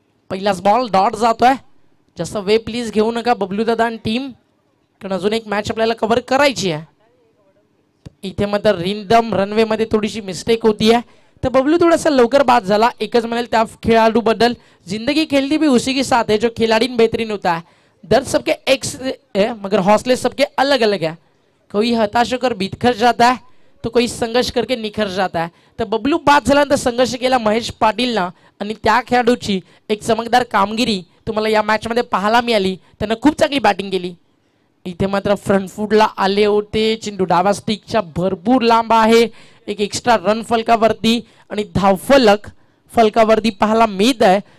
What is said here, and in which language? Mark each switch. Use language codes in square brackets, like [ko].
[mr] पहिलाच ball dot जातोय. जास्त वेळ प्लीज घेऊ नका बबलू दादा आणि टीम, कारण अजून एक मॅच आपल्याला कव्हर करायची आहे. इथे मात्र रिदम रनवे मध्ये थोडीशी मिस्टेक होती आहे, तर बबलू थोडासा लवकर बाद झाला. एकच म्हणेल त्या खेळाडू बद्दल, [hi] जिंदगी खेलती भी उसी के साथ है जो खिलाड़ी बेहतरीन होता है. दर्द सबके एक है मगर हौसले सबके अलग अलग है. कोई हताश होकर बिखर जाता है तो कोई संघर्ष करके निखर जाता है. [mr] तर बबलू बाद झाल्यानंतर संघर्ष केला महेश पाटीलनं, आणि त्या खेळाडूची एक चमकदार कामगिरी तुम्हाला या मॅच मध्ये पाहायला मिळाली. त्यानं खूप चांगली बॅटिंग केली. इथे मात्र फ्रंट फूटला आले होते चेंडू. डावा स्टिकच्या भरपूर लांब आहे. एक एक्स्ट्रा रन फलकावरती आणि धावफलक फलकावरती पाहायला मिळत आहे.